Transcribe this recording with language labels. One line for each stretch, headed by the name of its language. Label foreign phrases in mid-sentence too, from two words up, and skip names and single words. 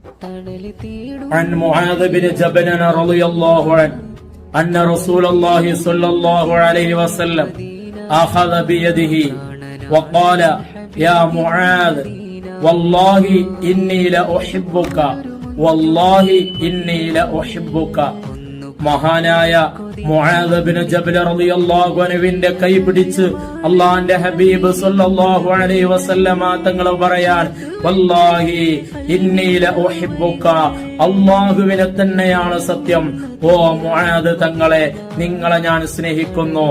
Arabic: عن معاذ بن جبل رضي الله عنه أن رسول الله صلى الله عليه وسلم أخذ بيده وقال يا معاذ والله إني لأحبك والله إني لأحبك.
Malayalam: മഹാനായ മുആദ് ബിൻ ജബൽ
Arabic: رضي الله عنه
Malayalam: കൈ പിടിച്ച് അല്ലാഹുവിന്റെ ഹബീബ്
Arabic: صلى الله عليه وسلم
Malayalam: തങ്ങൾ പറയാൻ
Arabic: والله إني لأحبك,
Malayalam: അല്ലാഹുവിനെ തന്നെയാണ് സത്യം, ഓ മുആദ് തങ്ങളെ നിങ്ങളെ ഞാൻ സ്നേഹിക്കുന്നു.